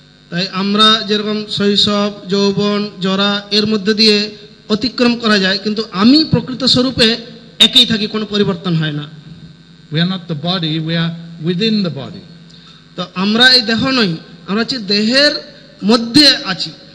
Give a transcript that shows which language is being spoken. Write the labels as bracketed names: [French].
[Bangla] তাই আমরা যেরকম শৈশব, যৌবন, জরা এর মধ্যে দিয়ে অতিক্রম করা যায়, কিন্তু আমি প্রকৃত স্বরূপে একই থাকি, কোনো পরিবর্তন হয় না। [English] We are not the body, we are within the body. [Bangla] তো আমরা এই দেহ নই, আমরা হচ্ছে দেহের মধ্যে আছি।